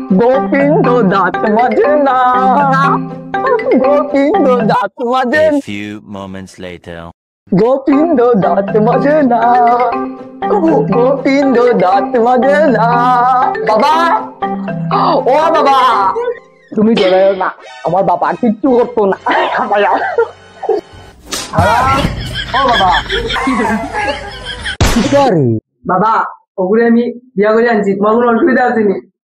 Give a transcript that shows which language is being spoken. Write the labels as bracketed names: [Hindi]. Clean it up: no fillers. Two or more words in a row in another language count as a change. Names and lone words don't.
[Bangla] গোবিন্দ দাঁত মাজে না, গোবিন্দ দাঁত মাজে [English] A few moments later. [Bangla] গোবিন্দ দাঁত মাজে না, গোবিন্দ দাঁত মাজে না। বাবা, ও বাবা, তুমি চলে না, আমার বাবা কিচ্ছু করতো না। ও বাবা, বাবা ওগুলো আমি বিয়া করে আনছি, তোমার কোনো অসুবিধা আছে নি?